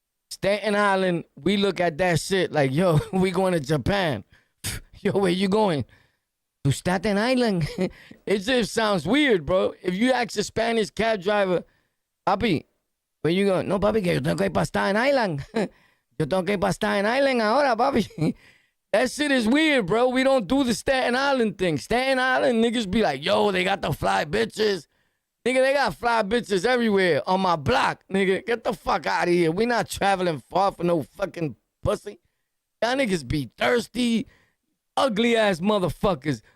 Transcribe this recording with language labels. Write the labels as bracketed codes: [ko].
[en] Staten Island, we look at that shit like, yo, we going to Japan. Yo, where you going? To Staten Island. It just sounds weird, bro. If you ask a Spanish cab driver, papi, where you going? [es] No, papi, que yo tengo que ir para Staten Island. Yo tengo que ir para Staten Island ahora, papi. [en] That shit is weird, bro. We don't do the Staten Island thing. Staten Island niggas be like, yo, they got the fly bitches. Nigga, they got fly bitches everywhere on my block, nigga. Get the fuck out of here. We not traveling far for no fucking pussy. Y'all niggas be thirsty, ugly ass motherfuckers.